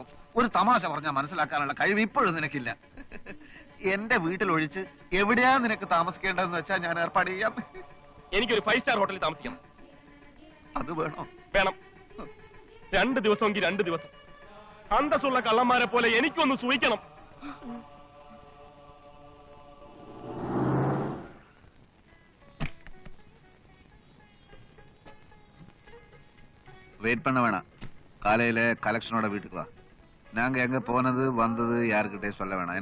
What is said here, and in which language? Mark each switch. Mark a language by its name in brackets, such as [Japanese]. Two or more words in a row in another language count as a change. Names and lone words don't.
[Malayalam] ഒരു തമാശ പറഞ്ഞാൽ മനസ്സിലാക്കാനുള്ള കഴിവ് ഇപ്പോഴും നിനക്കില്ല. എന്റെ വീട്ടിലൊഴിച്ച് എവിടെയാ നിനക്ക് താമസിക്കേണ്ടതെന്ന് വെച്ചാൽ ഞാൻ ഏർപ്പാട് ചെയ്യാം. എനിക്കൊരു 5 [English] star hotel [Malayalam] താമസിക്കണം. അത് വേണോ? വേണം. 2 ദിവസമെങ്കിൽ 2 ദിവസം. അന്തസ്സുള്ള കള്ളന്മാരെ പോലെ എനിക്കൊന്ന് സൂഹിക്കണം. [Tamil] வெயிட் பண்ண வேணாம். காலையில கலெக்ஷனோட வீட்டுக்கு வா. நாங்க எங்க போனது வந்தது யாருக்கிட்டே சொல்ல வேணாம்.